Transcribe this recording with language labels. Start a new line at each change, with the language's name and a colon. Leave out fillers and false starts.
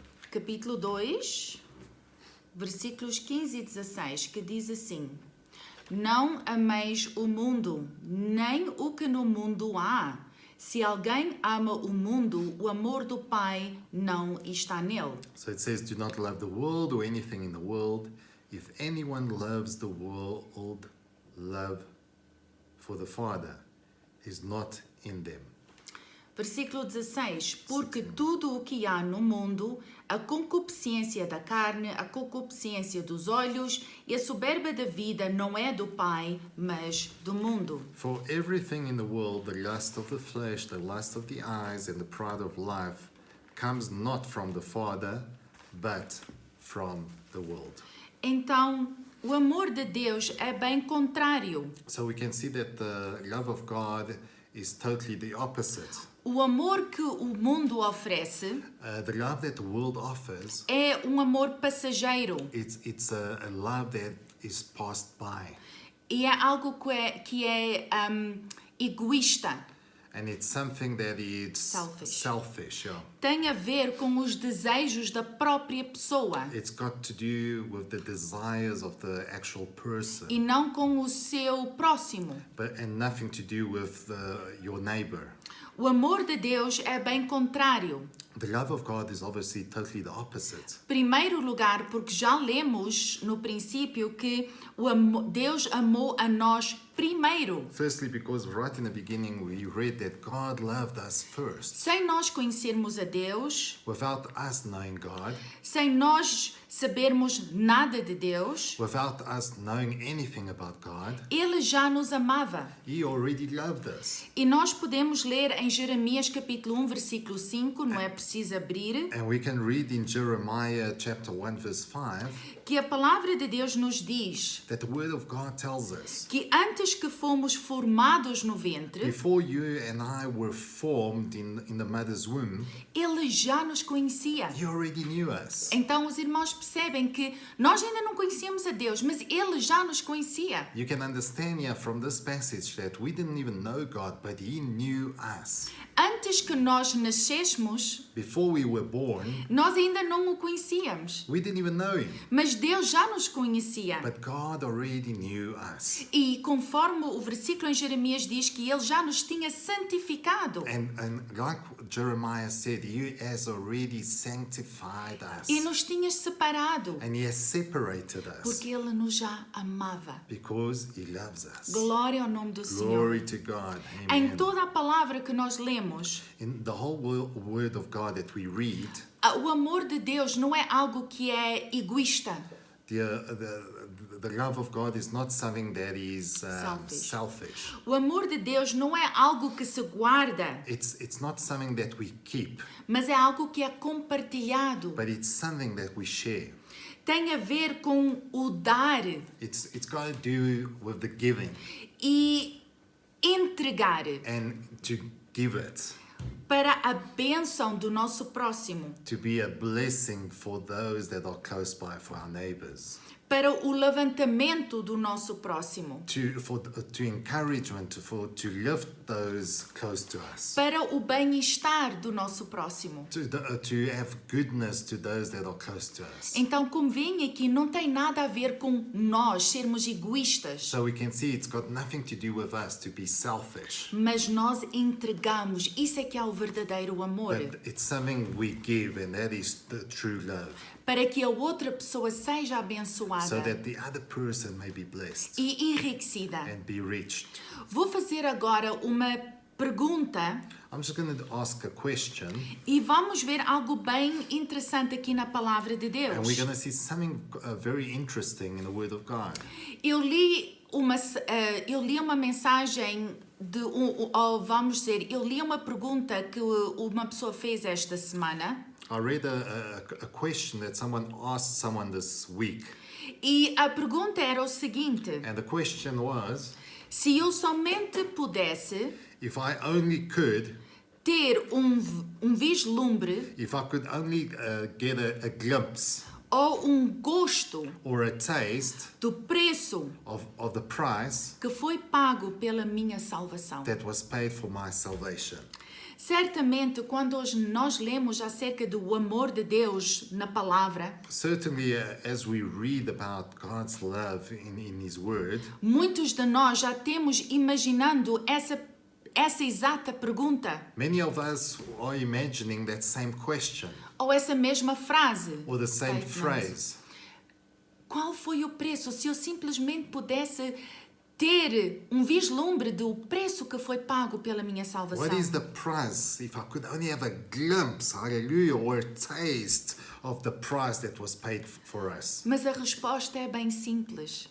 Portuguese: capítulo 2, versículos 15 e 16, que diz assim: Não ameis o mundo, nem o que no mundo há. Se alguém ama o mundo, o amor do Pai não está nele.
English: so it says, do not love the world or anything in the world. If anyone loves the world, love for the Father is not in them.
Portuguese: Versículo 16: Porque tudo o que há no mundo, a concupiscência da carne, a concupiscência dos olhos e a soberba da vida não é do Pai, mas do mundo.
English: For everything in the world, the lust of the flesh, the lust of the eyes, and the pride of life comes not from the Father, but from the world.
Portuguese: Então, o amor de Deus é bem contrário.
English: So we can see that the love of God is totally the opposite.
Portuguese: O amor que o mundo oferece
English: The love that the world offers,
Portuguese: é um amor passageiro
English: it's a love that is passed by.
Portuguese: e é algo que é egoísta.
English: And it's something that is Selfish. yeah.
Portuguese: Tem a ver com os desejos da própria pessoa
English: It's got to do with the desires of the actual person,
Portuguese: e não com o seu próximo.
English: and nothing to do with your neighbor.
Portuguese: O amor de Deus é bem contrário.
English: The love of God is obviously totally the opposite.
Portuguese: Primeiro lugar, porque já lemos no princípio que Deus amou a nós primeiro.
English: Firstly, because right in the beginning we read that God loved us first.
Portuguese: Sem nós conhecermos a Deus,
English: Without us knowing God,
Portuguese: sem nós sabermos nada de Deus,
English: without us knowing anything about God,
Portuguese: Ele já nos amava.
English: He already loved us.
Portuguese: E nós podemos ler em Jeremias capítulo 1, versículo 5, não é preciso abrir,
English: And we can read in Jeremiah chapter 1 verse 5
Portuguese: que a palavra de Deus nos diz
English: that the word of God tells us,
Portuguese: que antes que fomos formados no ventre,
English: before you and I were formed in the mother's womb,
Portuguese: Ele já nos conhecia.
English: He already knew us.
Portuguese: Então os irmãos percebem que nós ainda não conhecíamos a Deus, mas Ele já nos conhecia.
English: You can understand here from this passage that we didn't even know God, but He knew us.
Portuguese: Antes que nós nascêssemos,
English: Before we were born,
Portuguese: nós ainda não o conhecíamos,
English: we didn't even know Him,
Portuguese: mas Deus já nos conhecia.
English: but God already knew us.
Portuguese: E conforme o versículo em Jeremias diz que Ele já nos tinha santificado
English: And like Jeremiah said, He has already sanctified us.
Portuguese: e nos tinha separado,
English: And He has separated us
Portuguese: porque Ele nos já amava.
English: because He loves us.
Portuguese: Glória ao nome do
English: Glory
Portuguese: Senhor.
English: to God. Em Amen.
Portuguese: toda a palavra que nós lemos,
English: In the whole word of God that we read,
Portuguese: o amor de Deus não é algo que é egoísta.
English: the love of God is not something that is selfish.
Portuguese: O amor de Deus não é algo que se guarda,
English: It's not something that we keep,
Portuguese: mas é algo que é compartilhado.
English: but it's something that we share.
Portuguese: Tem a ver com o dar
English: It's got to do with the giving
Portuguese: e entregar
English: and to give it,
Portuguese: para a bênção do nosso próximo.
English: to be a blessing for those that are close by, for our neighbors.
Portuguese: para o levantamento do nosso próximo,
English: to encouragement, to lift those close to us,
Portuguese: para o bem-estar do nosso próximo.
English: to have goodness to those that are close to us.
Portuguese: Então, convém aqui, não tem nada a ver com nós sermos egoístas,
English: So we can see it's got nothing to do with us to be selfish,
Portuguese: mas nós entregamos. Isso é que é o verdadeiro amor.
English: but it's something we give, and that is the true love,
Portuguese: Para que a outra pessoa seja
English: so
Portuguese: abençoada
English: that the other person may be blessed
Portuguese: e enriquecida.
English: and be reached.
Portuguese: Vou fazer agora uma pergunta
English: I'm just going to ask a question,
Portuguese: e vamos ver algo bem interessante aqui na palavra de Deus.
English: and we're going to see something very interesting in the Word of God.
Portuguese: Eu li uma mensagem vamos dizer, eu li uma pergunta que uma pessoa fez esta semana.
English: I read a question that someone asked someone this week,
Portuguese: E a pergunta era o seguinte:
English: and the question was,
Portuguese: se eu somente pudesse
English: if I only could,
Portuguese: ter vislumbre
English: if I could only get a glimpse
Portuguese: ou gosto
English: or a taste
Portuguese: do preço
English: of the price
Portuguese: que foi pago pela minha salvação.
English: that was paid for my salvation.
Portuguese: Certamente, quando nós lemos acerca do amor de Deus na palavra,
English: Certainly, as we read about God's love in His Word,
Portuguese: muitos de nós já temos imaginando essa exata pergunta
English: many of us are imagining that same question
Portuguese: ou essa mesma frase.
English: or the same
Portuguese: Feito,
English: phrase.
Portuguese: Qual foi o preço? Se eu simplesmente pudesse ter vislumbre do preço que foi pago pela minha salvação.
English: What is the price if I could only have a glimpse, hallelujah, or a taste of the price that was paid for us?
Portuguese: Mas a resposta é bem simples.